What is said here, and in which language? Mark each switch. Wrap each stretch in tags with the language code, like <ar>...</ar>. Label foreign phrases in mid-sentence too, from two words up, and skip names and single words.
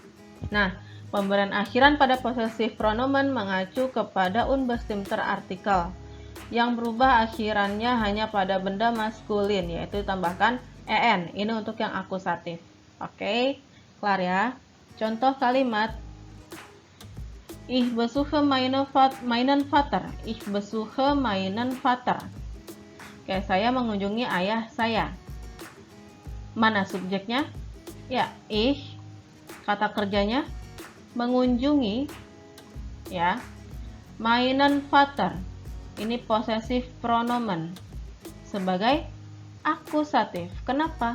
<id>Nah, Pemberian akhiran pada</id> <en>possessive pronomen</en> <id>mengacu kepada</id> <de>unbestimmter artikel</de> <id>yang berubah akhirannya hanya pada benda maskulin, yaitu ditambahkan en. Ini untuk yang akusatif. Oke, kelar ya. Contoh kalimat:</id> <de>Ich besuche meinen Vater. Ich besuche meinen Vater.</de> <id>Oke, saya mengunjungi ayah saya. Mana subjeknya? Ya, ich. Kata kerjanya mengunjungi, ya.</id> <de>Meinen Vater,</de> <id>ini</id> <en>possessive pronomen</en> <id>sebagai akusatif. Kenapa?</id>